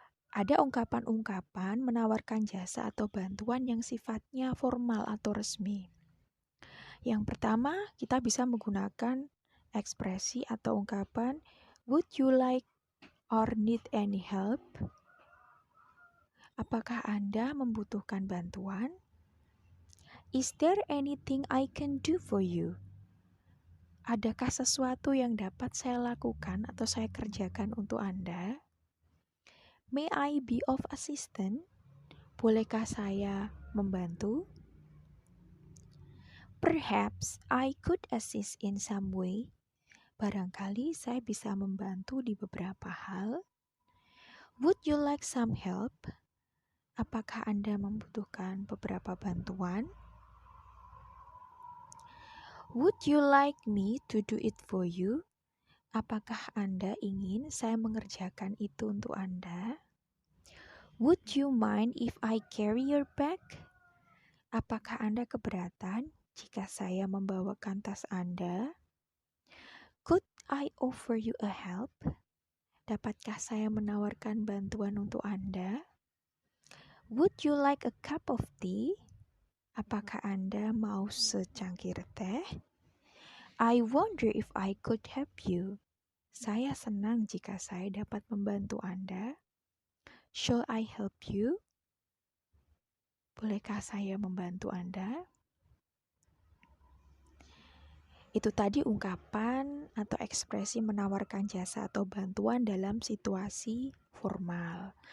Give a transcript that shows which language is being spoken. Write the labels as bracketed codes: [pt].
[id] Ada ungkapan-ungkapan menawarkan jasa atau bantuan yang sifatnya formal atau resmi. Yang pertama, kita bisa menggunakan ekspresi atau ungkapan, [en] would you like or need any help? [id] Apakah Anda membutuhkan bantuan? [en] Is there anything I can do for you? [id] Adakah sesuatu yang dapat saya lakukan atau saya kerjakan untuk Anda? [en] May I be of assistance? [id] Bolehkah saya membantu? [en] Perhaps I could assist in some way. [id] Barangkali saya bisa membantu di beberapa hal. [en] Would you like some help? [id] Apakah Anda membutuhkan beberapa bantuan? [en] Would you like me to do it for you? [id] Apakah Anda ingin saya mengerjakan itu untuk Anda? [en] Would you mind if I carry your bag? [id] Apakah Anda keberatan jika saya membawakan tas Anda? [en] Could I offer you a help? [id] Dapatkah saya menawarkan bantuan untuk Anda? [en] Would you like a cup of tea? [id] Apakah Anda mau secangkir teh? [en] I wonder if I could help you. [id] Saya senang jika saya dapat membantu Anda. [en] Shall I help you? [id] Bolehkah saya membantu Anda? Itu tadi ungkapan atau ekspresi menawarkan jasa atau bantuan dalam situasi formal.